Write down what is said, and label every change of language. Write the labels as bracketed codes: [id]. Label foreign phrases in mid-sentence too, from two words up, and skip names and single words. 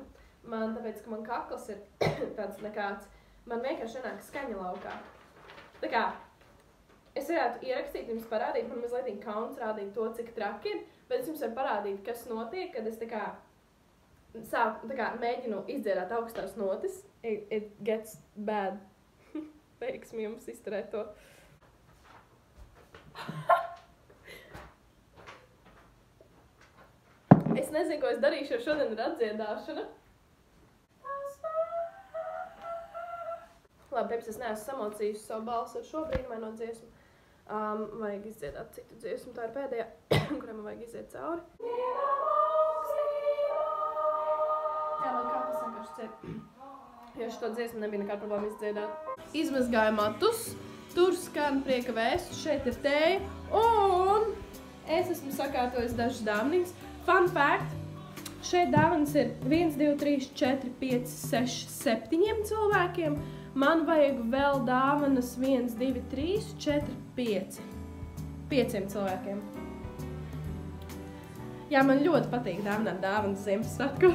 [lv] Man tāpēc, ka man kakls ir tāds nekāds, man vienkārši nenāk skaņa laukā. Tā kā, es varētu ierakstīt jums parādīt, man mazliet kauns rādīt to, cik traki ir, bet es jums varu parādīt, kas notiek, kad es tā kā mēģinu izdziedāt augstās notis. [en] It gets bad. [lv] Veiksmi jums izturēt to. Es nezinu, ko es darīšu, jo šodien ir atdziedāšana. Labi, pirms es neesmu samocījusi savu balsi ar šo brīnumaino dziesmu. Vajag izdziedāt citu dziesmu, tā ir pēdējā, kurai man vajag iziet cauri. Jā, man kāpēc vienkārši ciet. Jo šo dziesmu nebija nekāda problēma izdziedāt. Izmazgāju matus, tur skan prieka vēstus, šeit ir tēja, un es esmu sakārtojis dažas dāvaniņas. [en] Fun fact, [lv] šeit dāvanas ir 1, 2, 3, 4, 5, 6, 7 cilvēkiem. Man vajag vēl dāvanas 1, 2, 3, 4, 5. 500 cilvēkiem. Jā, man ļoti patīk dāvināt dāvanas Ziemassvētkos.